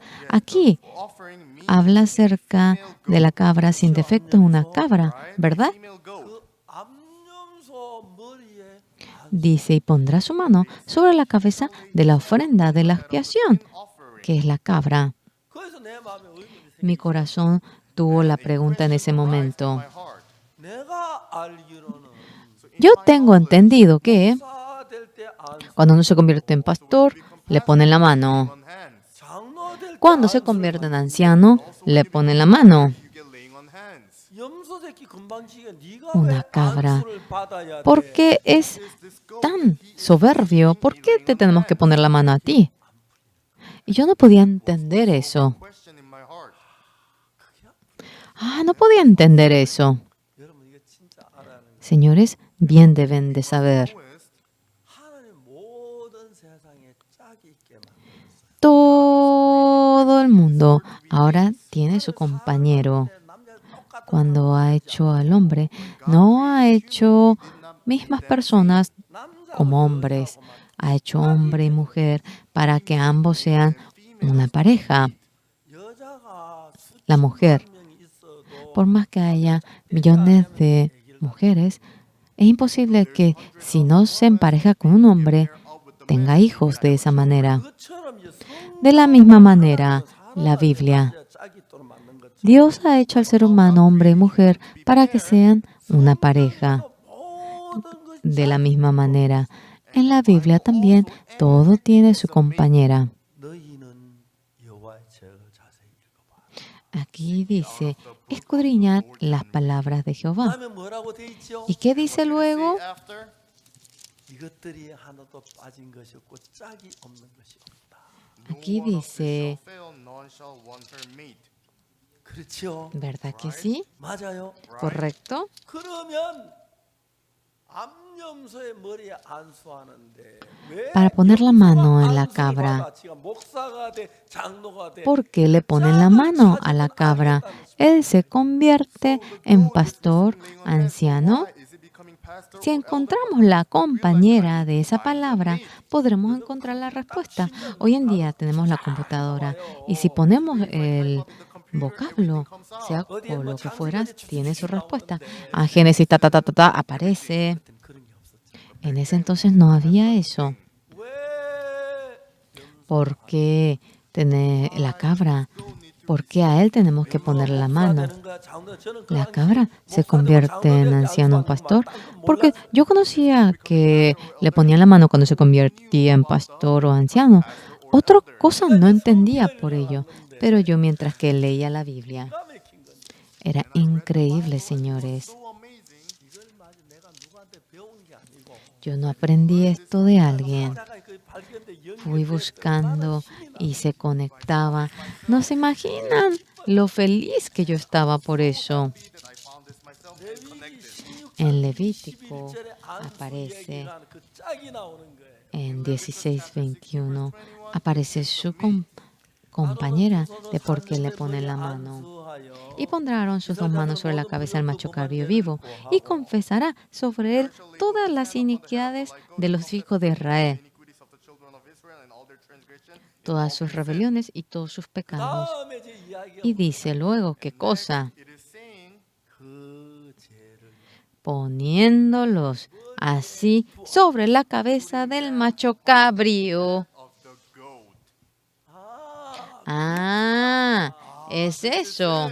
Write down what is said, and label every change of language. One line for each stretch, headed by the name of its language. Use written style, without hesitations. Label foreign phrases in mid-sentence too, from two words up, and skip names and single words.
Spanish: Aquí habla acerca de la cabra sin defecto, una cabra, ¿verdad? dice, y pondrá su mano sobre la cabeza de la ofrenda de la expiación, que es la cabra.
Korean: 거기서 내 마음에 의문이
Spanish: Mi
Korean: 생겼어요.
Spanish: corazón tuvo la pregunta en ese momento.
Korean: 내가 알기로는
Spanish: Yo tengo entendido que
Korean: 목사 될때 안수,
Spanish: cuando uno se convierte en pastor, le ponen la mano.
Korean: 장로 될때
Spanish: Cuando se convierte en anciano, le ponen la mano.
Korean: 염소 새끼 금방지게 네가
Spanish: Una
Korean: 왜
Spanish: cabra.
Korean: 안수를 받아야
Spanish: ¿Por
Korean: 돼?
Spanish: qué es tan soberbio? ¿Por qué te tenemos que poner la mano a ti? Y yo no podía entender eso. No podía entender eso.
Korean: 여러분 이게 진짜 알아야 하는 거예요.
Spanish: Señores, bien deben de saber.
Korean: 하나님 모든 세상에 짝이 있게 만들었어요.
Spanish: Todo el mundo ahora tiene su compañero.
Korean: 남자 똑같은
Spanish: Cuando ha hecho al hombre, no ha hecho mismas personas como hombres. Ha hecho hombre y mujer para que ambos sean una pareja.
Korean: 여자가
Spanish: La mujer,
Korean: 수천 명이 있어도
Spanish: por más que haya millones de mujeres, es imposible que si no se empareja con un hombre, tenga hijos de esa manera.
Korean: 그처럼 이제
Spanish: De la misma manera, la Biblia,
Korean: 짝이 있도록 만든 것처럼
Spanish: Dios ha hecho al ser humano hombre y mujer para que sean una pareja.
Korean: 모든 것이
Spanish: De la misma manera, en la Biblia también todo tiene su compañera.
Korean: 너희는 여호와의 죄를 자세히 읽어봐.
Spanish: Aquí dice, escudriñad las palabras de Jehová.
Korean: 그다음에 뭐라고 돼 있죠?
Spanish: ¿Y qué dice luego?
Korean: 이것들이 하나도 빠진 것이 없고 짝이 없는 것이 없다.
Spanish: Aquí dice,
Korean: 그렇죠?
Spanish: ¿verdad que sí?
Korean: 맞아요.
Spanish: ¿Correcto?
Korean: 그러면 암염소의 머리에 안수하는데 왜
Spanish: Para poner la mano en la
Korean: 안수를
Spanish: cabra.
Korean: 받아? 지가 목사가 돼, 장로가 돼.
Spanish: ¿Por qué le ponen la mano a la cabra? Él se convierte en pastor anciano. Si encontramos la compañera de esa palabra, podremos encontrar la respuesta. Hoy en día tenemos la computadora y si ponemos el vocablo, sea por lo que fuera, tiene su respuesta. Génesis, aparece.
Korean: 그땐 그런 게 없었죠.
Spanish: En ese entonces no había eso.
Korean: 왜
Spanish: ¿Por qué tener la cabra? ¿Por qué a él tenemos que ponerle la mano?
Korean: 되는 거야? 장로 저는
Spanish: La
Korean: 그
Spanish: cabra se
Korean: 목사 되고
Spanish: convierte en
Korean: 장로 될 때
Spanish: anciano
Korean: 안수하는
Spanish: pastor,
Korean: 거 막
Spanish: porque
Korean: 몰랐어요.
Spanish: yo conocía que le ponían la mano cuando se convertía en pastor o anciano. Otra cosa no entendía por ello, pero yo mientras que leía la Biblia,
Korean: 기가 막힌 건데.
Spanish: era increíble, señores.
Korean: 이걸 마저 내가 누구한테 배운 게 아니고
Spanish: Yo no aprendí esto de alguien.
Korean: 하다가 그 발견돼
Spanish: Fui
Korean: 연결될 때
Spanish: buscando
Korean: 얼마나 힘이 나.
Spanish: y se conectaba. No se imaginan lo feliz que yo estaba por eso.
Korean: 레위기 16장
Spanish: En Levítico
Korean: 11절에 안수
Spanish: aparece,
Korean: 얘기를 하는 그 짝이 나오는 거예요.
Spanish: en 16:21, aparece su compañera de por qué le ponen la mano. Y pondrán sus dos manos sobre la cabeza del macho cabrío vivo y confesará sobre él todas las iniquidades de los hijos de Israel, todas sus rebeliones y todos sus pecados.
Korean: 다음에 이제 이야기가
Spanish: Y dice luego, ¿qué cosa?
Korean: 그 죄를
Spanish: Poniéndolos así sobre la cabeza del macho cabrío.
Korean: 아,
Spanish: Es eso.